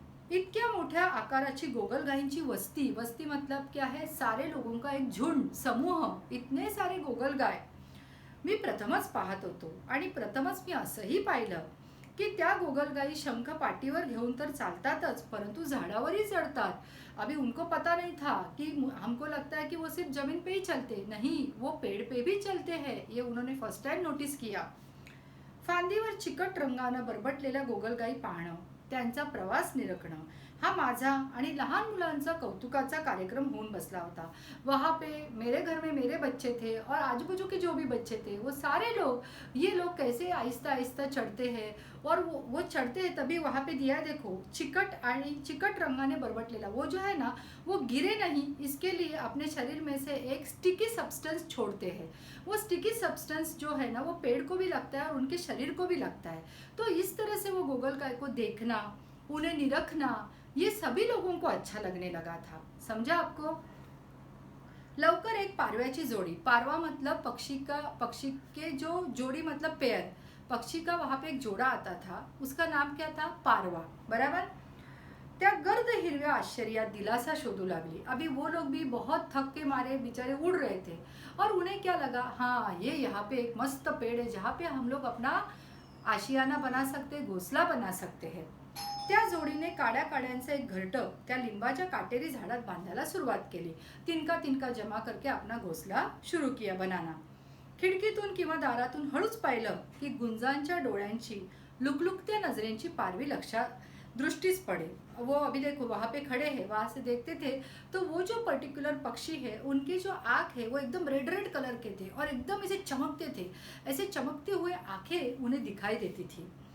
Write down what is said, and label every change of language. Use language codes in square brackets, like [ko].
[mr] इतक्या मोठ्या आकाराची गोगलगाईंची वस्ती, [hi] वस्ती मतलब क्या है, सारे लोगों का एक झुंड, समूह, इतने सारे [mr] गोगलगाय मी प्रथमच पाहत होतो. आणि प्रथमच मी असंही पाहिलं की त्या गोगलगाई शंख पाठीवर घेऊन तर चालतातच, परंतु झाडावरही चढतात. [hi] अभी उनको पता नहीं था कि हमको लगता है कि वो सिर्फ जमीन पे ही चलते, नहीं, वो पेड़ पे भी चलते हैं. ये उन्होंने फर्स्ट टाइम नोटीस किया. [mr] फांदीवर चिकट रंगानं बरबटलेल्या गोगलगाई पाहणं, त्यांचा प्रवास निरखणं, हा माझा आणि लहान मुलांचा कौतुकाचा कार्यक्रम होऊन बसला होता. [hi] वहाँ पे मेरे घर में मेरे बच्चे थे और आजू बाजू के जो भी बच्चे थे वो सारे लोग, ये लोग कैसे आहिस्ता आहिस्ता चढ़ते हैं. और वो चढ़ते हैं तभी वहाँ पे दिया है देखो, चिकट रंगाने बरबटलेला, वो जो है ना वो गिरे नहीं, इसके लिए अपने शरीर में से एक स्टिकी सब्सटेंस छोड़ते हैं. वो स्टिकी सब्सटेंस जो है ना वो पेड़ को भी लगता है और उनके शरीर को भी लगता है. तो इस तरह से वो गोगलगाय को देखना, उन्हें निरखना, ये सभी लोगों को अच्छा लगने लगा था. समझा आपको? [mr] लवकर एक पारव्याची जोड़ी, [hi] पारवा मतलब पक्षी के जो जोड़ी मतलब पेयर, पक्षी का वहाँ पे एक जोड़ा आता था, उसका नाम क्या था, पारवा. बराबर. [mr] त्या गर्द हिरव्या आश्चर्यात दिलासा शोधू लागली. [hi] अभी वो लोग भी बहुत थक के मारे बेचारे उड़ रहे थे और उन्हें क्या लगा, हाँ ये यहाँ पे एक मस्त पेड़ है जहाँ पे हम लोग अपना आशियाना बना सकते, घोंसला बना सकते हैं. [mr] त्या जोडीने काड्यांचं एक घरटं त्या लिंबाच्या काटेरी झाडात बांधायला सुरुवात केली. [hi] तिनका जमा करके अपना घोंसला शुरू किया बनाना. [mr] खिडकीतून किंवा दारातून हळूच पाहिलं की गुंजांच्या डोळ्यांची लुकलुकत्या नजरेंची पारवी लक्षात दृष्टिस पड़े. [hi] वो अभी देखो वहाँ पे खड़े हैं, वहाँ से देखते थे तो वो जो पर्टिकुलर पक्षी है उनकी जो आँख है वो एकदम रेड कलर के थे और एकदम ऐसे चमकते थे. ऐसे चमकते हुए आंखें उन्हें दिखाई देती थी.